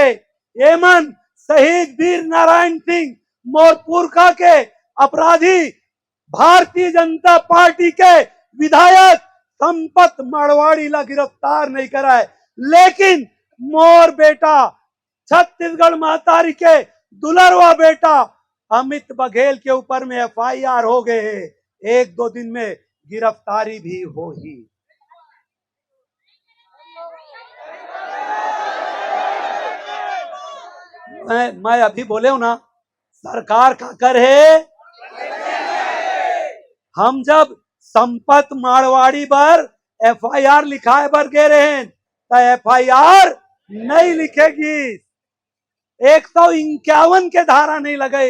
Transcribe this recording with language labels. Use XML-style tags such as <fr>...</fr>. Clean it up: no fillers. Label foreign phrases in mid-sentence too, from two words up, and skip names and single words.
<hne>ये मन शहीद वीर नारायण सिंह मोरपुरखा के अपराधी भारतीय जनता पार्टी के विधायक संपत मारवाड़ी ला गिरफ्तार नहीं कराए। लेकिन मोर बेटा छत्तीसगढ़ महतारी के दुलरवा बेटा अमित बघेल के ऊपर में FIR हो गए हैं, 1-2 दिन में गिरफ्तारी भी हो ही। मैं अभी बोले हूं ना, सरकार का कर है। हम जब संपत मारवाड़ी पर FIR लिखाए बर गए रहे तो FIR नहीं लिखेगी, 151 के धारा नहीं लगे।</hne>